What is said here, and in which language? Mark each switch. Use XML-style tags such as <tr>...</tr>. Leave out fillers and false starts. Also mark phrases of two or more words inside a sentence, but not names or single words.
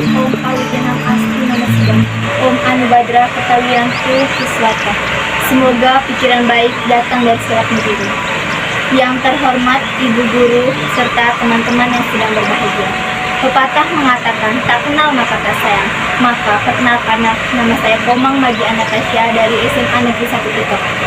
<sa>ॐ अविघ्नम् अस्तु नमः सिद्धम्, ॐ आ नो भद्राः क्रतवो यन्तु विश्वतः.</sa> <id>Semoga pikiran baik datang dari segala negeri. Yang terhormat Ibu Guru serta teman-teman yang sedang berbahagia. Pepatah mengatakan, tak kenal maka tak sayang. Maka perkenalkan, nama saya Komang Magia Natasha dari SMA Negeri 1 Titok.</id>